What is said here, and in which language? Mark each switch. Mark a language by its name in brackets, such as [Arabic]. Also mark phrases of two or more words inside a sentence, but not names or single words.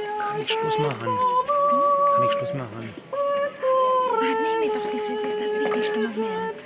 [German] Kann ich Schluss machen? Kann ich Schluss machen? [Swedish] Nej, men doch, det är det viktigaste moment.